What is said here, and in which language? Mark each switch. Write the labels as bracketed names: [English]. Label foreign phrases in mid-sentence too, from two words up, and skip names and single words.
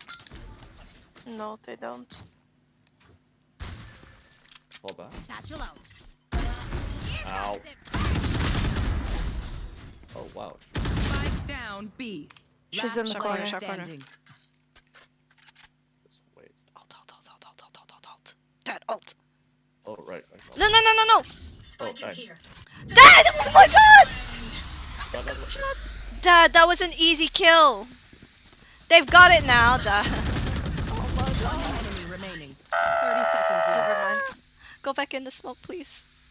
[English] No, they don't. Fall back. Satchel out. Ow. Oh wow. Spike down B. She's Last in the Shot player corner, shot corner. standing. Just wait. Alt, alt, alt, alt, alt, alt, alt, alt, alt. Dad, alt. Oh right. No, no, no, no, no! Oh, Spike is here. Dad! Oh my god! Dad. Dad, that was an easy kill. They've got it now, Dad. One enemy remaining. 30 seconds left. Never mind. Go back in the smoke, please.